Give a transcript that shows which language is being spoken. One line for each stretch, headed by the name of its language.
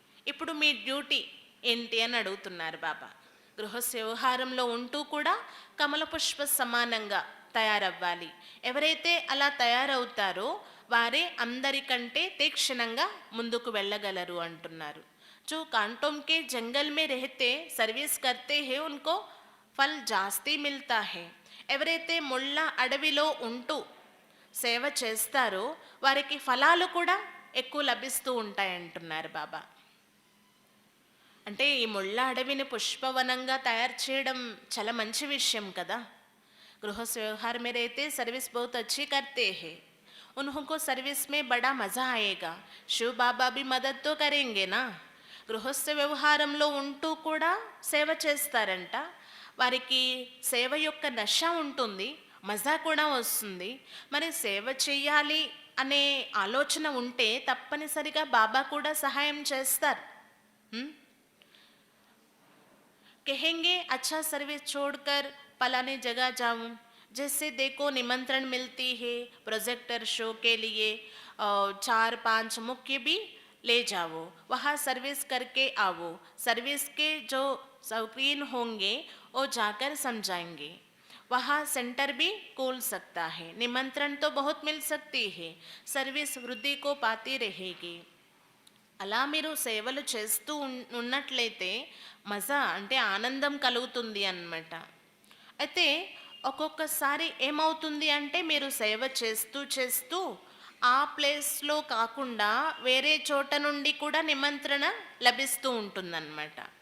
Telugu: ఇప్పుడు మీ డ్యూటీ ఏంటి అని అడుగుతున్నారు బాబా. గృహస్థ వ్యవహారంలో ఉంటూ కూడా కమల పుష్ప సమానంగా తయారవ్వాలి. ఎవరైతే అలా తయారవుతారో వారే అందరికంటే తీక్షణంగా ముందుకు వెళ్ళగలరు అంటున్నారు.
Hindi: जो कांटों के जंगल में रहते सर्विस करते हैं उनको ఫల్ జాస్తి మిల్తా హే.
Telugu: ఎవరైతే ముళ్ళ అడవిలో ఉంటూ సేవ చేస్తారో వారికి ఫలాలు కూడా ఎక్కువ లభిస్తూ ఉంటాయంటున్నారు బాబా. అంటే ఈ ముళ్ళ అడవిని పుష్పవనంగా తయారు చేయడం చాలా మంచి విషయం కదా.
Hindi: गृहस्थ व्यवहार में रहते सर्विस बहुत अच्छी करते हैं, उनको सर्विस में बड़ा मज़ा आएगा. शिव बाबा भी मदद तो करेंगे ना.
Telugu: గృహస్థ వ్యవహారంలో ఉంటూ కూడా సేవ చేస్తారంట. వారికి సేవ యొక్క నశ ఉంటుంది, మజా కూడా వస్తుంది. మరి సేవ చేయాలి అనే ఆలోచన ఉంటే తప్పనిసరిగా బాబా కూడా సహాయం చేస్తారు.
Hindi: कहेंगे अच्छा सर्विस छोड़कर फलाने जगह जाऊं, जैसे देखो निमंत्रण मिलती है प्रोजेक्टर शो के लिए, 4-5 मुख्य भी ले जाओ, वहाँ सर्विस करके आओ. सर्विस के जो शौकीन होंगे वो जाकर समझाएंगे. वहाँ सेंटर भी खोल सकता है. निमंत्रण तो बहुत मिल सकती है, सर्विस वृद्धि को पाती रहेगी.
Telugu: అలా మీరు సేవలు చేస్తూ ఉన్నట్లయితే మజా అంటే ఆనందం కలుగుతుంది అన్నమాట. అయితే ఒక్కొక్కసారి ఏమవుతుంది అంటే మీరు సేవ చేస్తూ చేస్తూ ఆ ప్లేస్లో కాకుండా వేరే చోట నుండి కూడా నిమంత్రణ లభిస్తూ ఉంటుందన్నమాట.